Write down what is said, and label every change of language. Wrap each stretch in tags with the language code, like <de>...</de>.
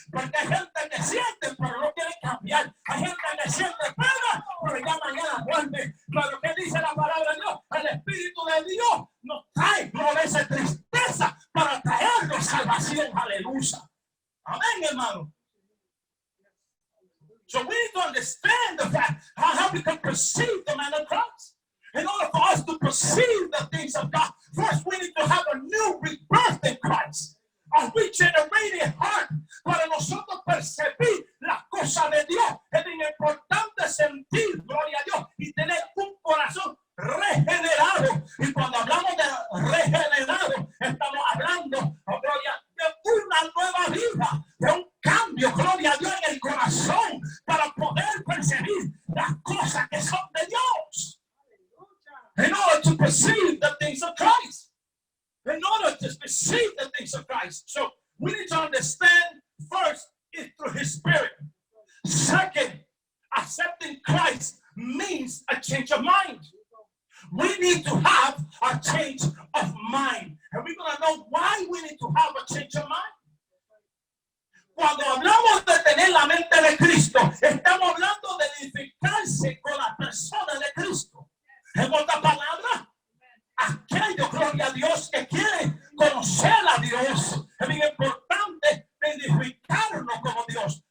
<es>Porque hay gente que siente, pero no quiere cambiar. Hay gente que siente pena, pero ya mañana vuelve. Pero ¿qué dice la palabra de Dios? El Espíritu de Dios nos trae, no esa tristeza para traernos salvación. Aleluya. Amén, hermano.</es> <en>So we need to understand the fact how we can perceive the man of Christ. In order for us to perceive the things of God, first we need to have a new rebirth in Christ. A regenerated heart.</en> <es>Para nosotros percibir las cosas de Dios, es bien importante sentir, gloria a Dios, y tener un corazón regenerado. Y cuando hablamos de regenerado, estamos hablando, gloria, de una nueva vida, de un cambio, gloria a Dios, en el corazón, para poder percibir las cosas que son de Dios.</es> <en>In order to perceive the things of Christ. In order to perceive the things of Christ. So we need to understand first is through His Spirit. Second, accepting Christ means a change of mind. We need to have a change of mind. And we're going to know why we need to have a change of mind.</en> <es>Cuando hablamos de tener la mente de Cristo, estamos hablando de identificarse con la persona de Cristo. En otras palabras, aquellos, gloria a Dios, que quieren conocer a Dios, es bien importante identificarnos como Dios.</es>